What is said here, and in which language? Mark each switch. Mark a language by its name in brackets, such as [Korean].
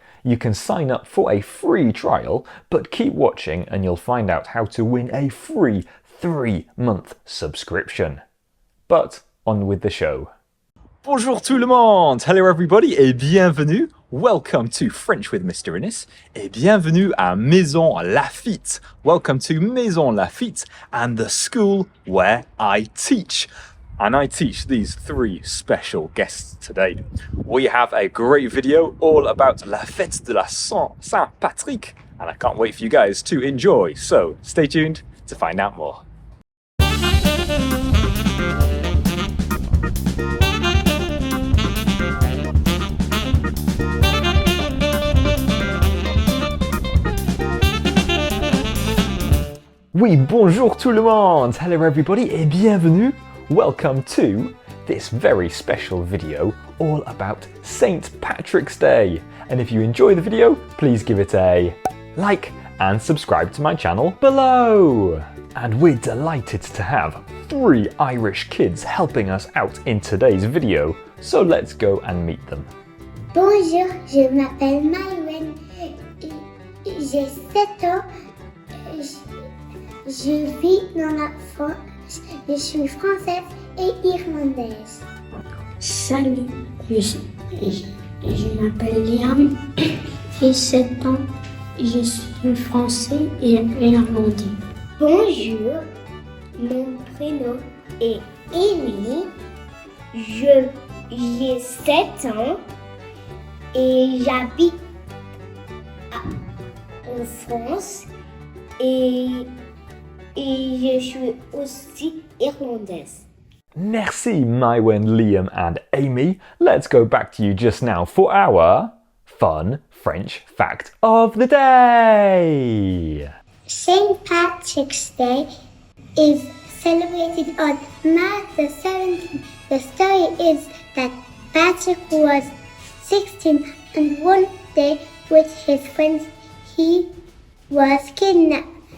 [English] You can sign up for a free trial, but keep watching and you'll find out how to win a free 3-month subscription. But on with the show. [French] Bonjour tout le monde! [English] Hello everybody [French] et bienvenue! [English] Welcome to French with Mr. [French] Innes et bienvenue à Maison Lafitte. [English] Welcome to Maison Lafitte and the school where I teach. And I teach these 3 special guests today. We have a great video all about [French] la fête de la Saint-Patrick [English] and I can't wait for you guys to enjoy. So stay tuned to find out more. [French] Oui, bonjour tout le monde! [English] Hello everybody [French] et bienvenue! [English] Welcome to this very special video all about St. Patrick's Day. And if you enjoy the video, please give it a like and subscribe to my channel below. And we're delighted to have 3 Irish kids helping us out in today's video. So let's go and meet them. [French] Bonjour, je m'appelle Maïwen, j'ai 7 ans. Je vis dans la France, je suis française et irlandaise. Salut, je m'appelle Liam, j'ai 7 ans, je suis français et irlandais. Bonjour, mon prénom est Amy, j'ai 7 ans et j'habite en France et je suis aussi irlandaise. [English] Merci, Maïwen, Liam and Amy. Let's go back to you just now for our fun French fact of the day. St. Patrick's Day is celebrated on March the 17th. The story is that Patrick was 16 and one day with his friends he was kidnapped.